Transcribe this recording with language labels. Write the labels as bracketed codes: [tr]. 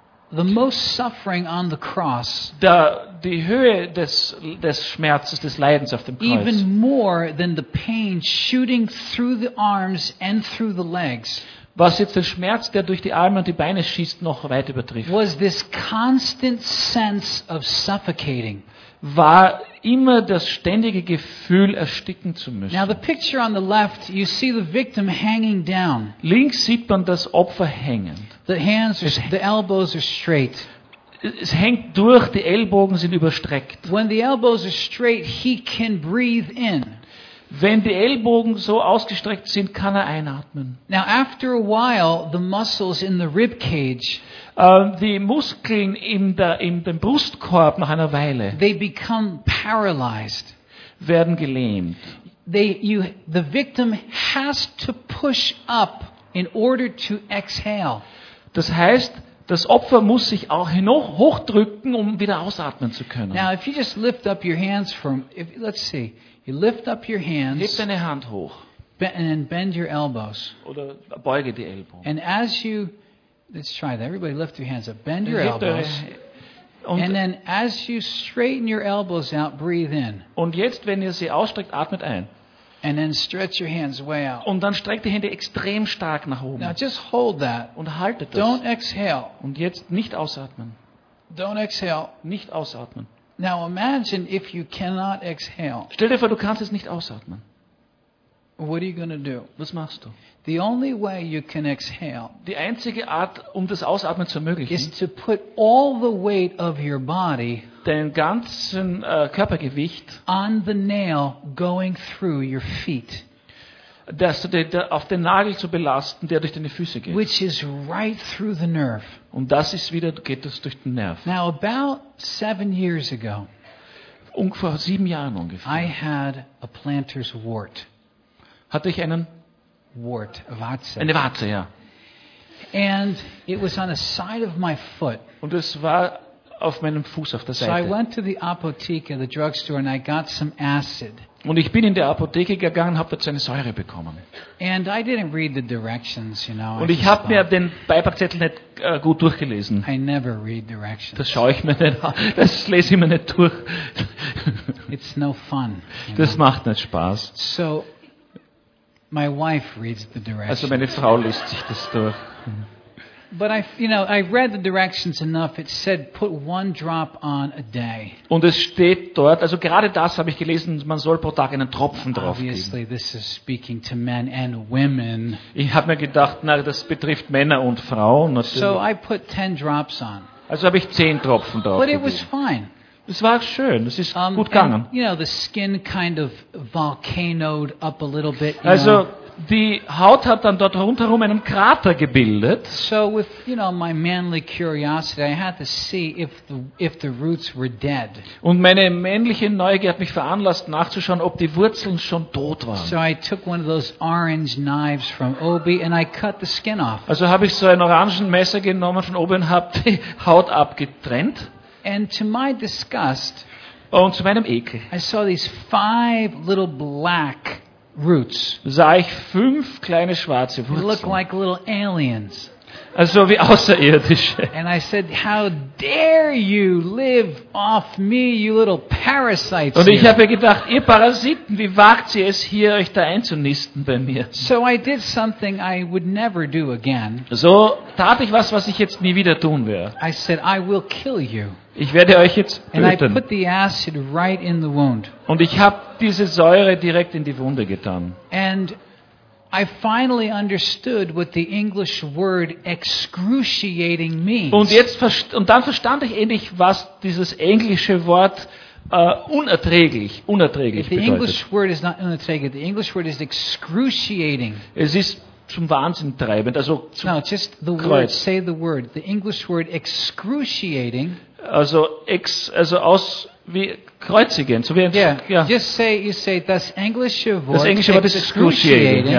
[en] The most suffering on the cross. [de] Die Höhe des Schmerzes, des Leidens auf dem Kreuz. [en] Even more than the pain shooting through the arms and through the legs. [de] Was jetzt der Schmerz, der durch die Arme und die Beine schießt, noch weit übertrifft. [en] Was this constant sense of suffocating. [de] War immer das ständige Gefühl, ersticken zu müssen. [en] Now the picture on the left, you see the victim hanging down. [de] Links sieht man das Opfer hängen. [en] The hands, the elbows are straight. [de] Es hängt durch, die Ellbogen sind überstreckt. [en] When the elbows are straight, he can breathe in. [de] Wenn die Ellbogen so ausgestreckt sind, kann er einatmen. [en] Now after a while, the muscles in the rib cage, [de] die Muskeln in dem Brustkorb nach einer Weile, [en] they become paralyzed, [de] werden gelähmt. [en] The victim has to push up in order to exhale. [de] Das heißt, das Opfer muss sich auch noch hochdrücken, um wieder ausatmen zu können. [en] Now if you just lift up your hands from, if, let's see. You lift up your hands. [de] Heb deine Hand hoch. [en] And bend your elbows. [de] Oder beuge die Ellbogen. [en] And as you, let's try that. Everybody lift your hands up. Bend your elbows. And then as you straighten your elbows out, breathe in. [de] Und jetzt, wenn ihr sie ausstreckt, atmet ein. [en] And then stretch your hands way out. [de] Und dann streckt die Hände extrem stark nach oben. [en] Now just hold that. [de] Und haltet das. [en] Don't exhale. [de] Und jetzt nicht ausatmen. [en] Don't exhale. [de] Nicht ausatmen. [en] Now imagine if you cannot exhale. [de] Stell dir vor, du kannst es nicht ausatmen. [en] What are you going to do? [de] Was machst du? [en] The only way you can exhale. [de] Die einzige Art, um das Ausatmen zu ermöglichen, [en] is to put all the weight of your body, [de] dein ganzen Körpergewicht, [en] on the nail going through your feet. [de] Dass du auf den Nagel zu belasten, der durch deine Füße geht. [en] Which is right through the nerve. [de] Und das ist wieder, geht das durch den Nerv. [en] Now about 7 years ago, [de] vor 7 Jahren ungefähr, [en] I had a planter's wart. [de] Hatte ich einen [en] wart, [de] Warze. Eine Warze, ja. [en] And it was on the side of my foot. [de] Und es war auf meinem Fuß, auf der Seite. [en] So I went to the apotheke, the drugstore, and I got some acid. [de] Und ich bin in der Apotheke gegangen, habe dort seine Säure bekommen. [en] And I didn't read the directions, you know. [de] Und ich habe mir den Beipackzettel nicht gut durchgelesen. [en] I never read directions. [de] Das schaue ich mir nicht an. Das lese ich mir nicht durch. [en] It's no fun. [de] Das macht nicht Spaß. [en] So, my wife reads the directions. [de] Also meine Frau liest sich das durch. [en] But I, you know, I read the directions enough. It said put one drop on a day. [de] Und es steht dort, also gerade das habe ich gelesen, man soll pro Tag einen Tropfen drauf geben. [en] Obviously, this is speaking to men and women. [de] Ich habe mir gedacht, na, das betrifft Männer und Frauen natürlich. [en] So I put 10 drops on. [de] Also habe ich 10 Tropfen drauf gegeben. [en] But it was fine. [de] Es war schön, es ist gut gegangen. [en] You know, the skin kind of volcanoed up a little bit. [de] Also [en] know. [de] Die Haut hat dann dort rundherum einen Krater gebildet. [en] So with, you know, my manly curiosity, I had to see if the roots were dead. [de] Und meine männliche Neugier hat mich veranlasst, nachzuschauen, ob die Wurzeln schon tot waren. [en] So I took one of those orange knives from Obi and I cut the skin off. [de] Also habe ich so ein orangen Messer genommen von Obi und habe die Haut abgetrennt. [en] And to my disgust, [de] und zu meinem Ekel, [en] I saw these 5 little black roots. [de] Sah ich 5 kleine schwarze Wurzeln. [en] Look like little aliens. [de] Also wie Außerirdische. [en] And I said, how dare you live off me, you little parasites. [de] Und ich habe gedacht, ihr Parasiten, wie wagt ihr es hier, euch da einzunisten bei mir? [en] So I did something I would never do again. [de] So tat ich was ich jetzt nie wieder tun werde. [en] I said, I will kill you. [de] Ich werde euch jetzt töten. [en] And I put the acid right in the wound. [de] Und ich habe diese Säure direkt in die Wunde getan. [en] And I finally understood what the English word excruciating means. [de] Und dann verstand ich endlich, was dieses englische Wort unerträglich bedeutet. [en] The English word is not unerträglich. The English word is excruciating. [de] Es ist zum Wahnsinn treibend, also zum Kreuz. [en] No, just the word. Say the word. The English word excruciating. [de] Also aus wie kreuzigen, so wie ein, [en] yeah. Just say, you say [de] das englische Wort. Das englische Wort ist excruciating.